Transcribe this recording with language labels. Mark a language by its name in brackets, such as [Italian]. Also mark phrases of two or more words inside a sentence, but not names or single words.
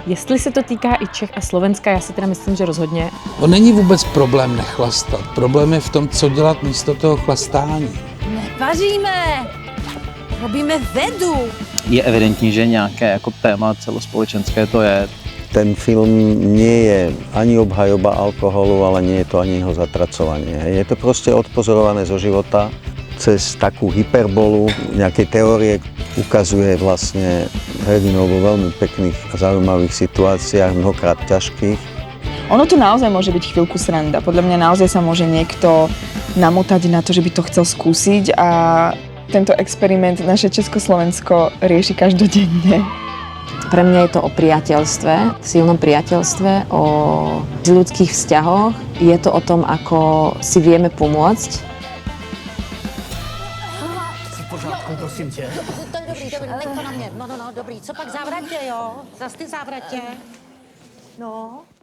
[Czech] Jestli se to týká i Čech a Slovenska, já si teda myslím, že rozhodně. On není vůbec problém nechlastat. Problém je v tom, co dělat místo toho chlastání. [Slovak] Nevaříme, robíme vedu. [Czech] Je evidentní, že nějaké jako téma celospolečenské to je. [Slovak] Ten film nie je ani obhajoba alkoholu, ale nie je to ani jeho zatracovanie. Je to proste odpozorované zo života cez takú hyperbolu, nejakej teórie ukazuje vlastne hrdinov vo veľmi pekných a zaujímavých situáciách, mnohokrát ťažkých. Ono to naozaj môže byť chvíľku sranda. Podľa mňa naozaj sa môže niekto namotať na to, že by to chcel skúsiť a tento experiment naše Československo rieši každodenne. Pre mňa je to o priateľstve, silnom priateľstve, o ľudských vzťahoch. Je to o tom, ako si vieme pomôcť. [Czech] V pořádku, prosím tě. To je dobrý, ale to na mě. No, dobrý. Co pak závratě, jo? Zas ty závratě. No.